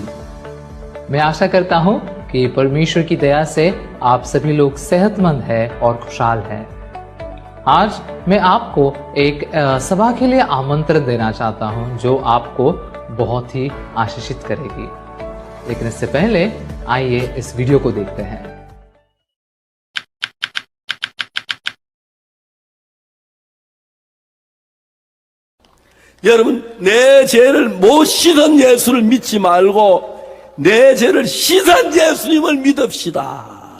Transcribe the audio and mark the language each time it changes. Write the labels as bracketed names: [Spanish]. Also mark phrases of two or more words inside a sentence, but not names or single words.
[Hindi] मैं आशा करता हूँ कि परमेश्वर की दया से आप सभी लोग सेहतमंद हैं और खुशहाल हैं। आज मैं आपको एक सभा के लिए आमंत्रण देना चाहता हूँ जो आपको बहुत ही आशीषित करेगी। लेकिन इससे पहले आइए इस वीडियो को देखते हैं। [Korean] 여러분, 내 죄를 못 씻은 예수를 믿지 말고 내 죄를 씻은 예수님을 믿읍시다.